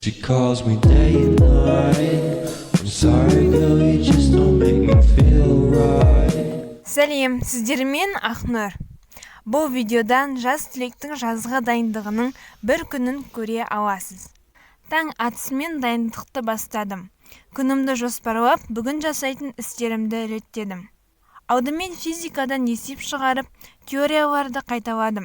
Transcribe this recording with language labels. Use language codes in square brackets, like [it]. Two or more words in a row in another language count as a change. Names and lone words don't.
[en] She calls me day and night. I'm sorry girl, you just don't make me feel right. [kk] Сәлем, сіздермен Ақнұр. Бұл видеодан жас түлектің жазғы дайындығының бір күнін көре аласыз. Таң атысымен дайындықты бастадым. Күнімді жоспарлап, бүгін жасайтын істерімді реттедім. Алдымен физикадан есеп шығарып, теорияларды қайталадым.